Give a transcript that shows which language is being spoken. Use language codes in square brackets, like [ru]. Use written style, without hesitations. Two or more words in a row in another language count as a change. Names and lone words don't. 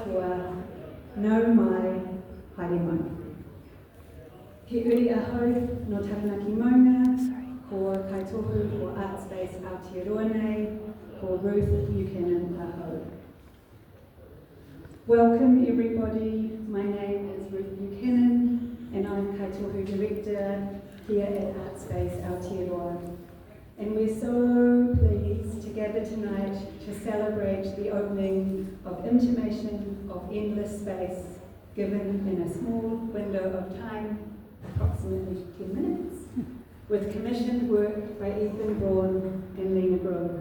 [mi] Aotearoa, no mai, haere mai. He uri aho no taranaki maunga, ko Kaitohu ko Artspace Aotearoa nei, ko Ruth Buchanan aho. [en] Welcome everybody, my name is Ruth Buchanan and I'm Kaitohu Director here at Artspace Aotearoa. And we're so pleased to gather tonight to celebrate the opening of Intimation of Endless Space, given in a small window of time, approximately 10 minutes, with commissioned work by Braun and Lina Grumm.